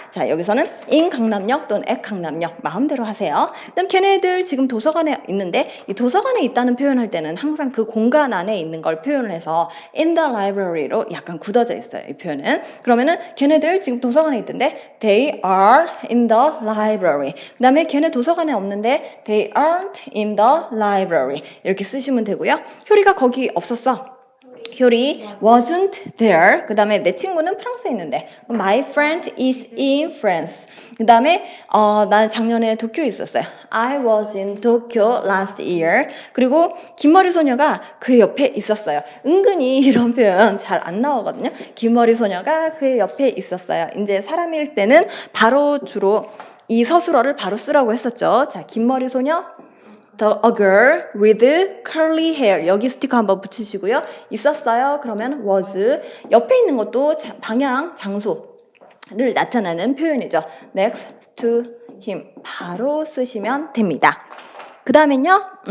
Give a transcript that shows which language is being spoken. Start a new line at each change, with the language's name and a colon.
Korean: 자, 여기서는 in 강남역 또는 at 강남역 마음대로 하세요. 그다음 걔네들 지금 도서관에 있는데 이 도서관에 있다는 표현할 때는 항상 그 공간 안에 있는 걸 표현을 해서
English: in the library
Korean: 로 약간 굳어져 있어요. 이 표현은. 그러면은 걔네들 지금 도서관에 있던데
English: they are in the library.
Korean: 그다음에 걔네 도서관에 없는데
English: they aren't in the library.
Korean: 이렇게 쓰시면 되고요. 효리가 거기 없었어.
English: 효리 wasn't there.
Korean: 그 다음에 내 친구는 프랑스에 있는데
English: my friend is in France.
Korean: 그 다음에 난 작년에 도쿄에 있었어요.
English: I was in Tokyo last year.
Korean: 그리고 긴머리 소녀가 그 옆에 있었어요. 은근히 이런 표현 잘 안 나오거든요. 긴머리 소녀가 그 옆에 있었어요. 이제 사람일 때는 바로 주로 이 서술어를 바로 쓰라고 했었죠. 자, 긴머리 소녀
English: a girl with curly hair.
Korean: 여기 스티커 한번 붙이시고요. 있었어요. 그러면 was. 옆에 있는 것도 방향, 장소를 나타내는 표현이죠.
English: next to him.
Korean: 바로 쓰시면 됩니다. 그 다음엔요.